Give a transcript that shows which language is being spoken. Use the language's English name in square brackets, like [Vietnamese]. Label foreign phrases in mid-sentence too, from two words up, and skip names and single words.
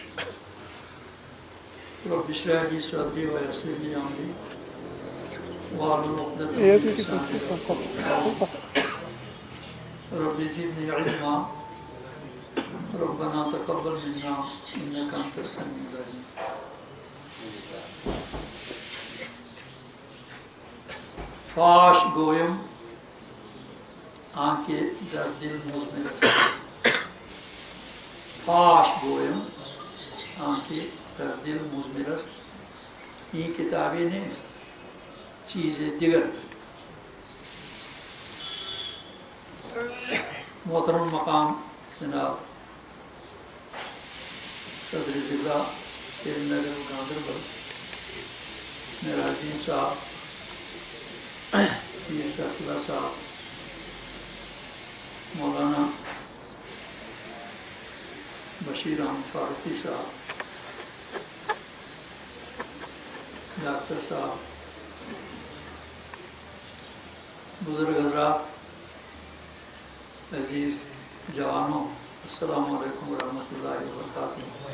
[Arabic] رب اشرح لی صدری ویسر لی امری واحلل عقدۃ من لسانی یفقهوا قولی۔ رب زدنی علما ربنا تقبل منا انک انت السمیع العلیم۔ [Persian] فاش گویم آنکہ در دل مضمر است۔ فاش گویم آنکہ در دل مضمر است، یہ کتابیں نیست چیز دیگر است۔ [Urdu] محترم مقام جناب صدر ضلع سری نگر گاندربل میرا الدین صاحب، پیر سیف اللہ صاحب، مولانا بشیر احمد فاروقی صاحب، ڈاکٹر صاحب، بزرگ حضرات، عزیز جوانوں، السلام علیکم ورحمۃ اللہ وبرکاتہ۔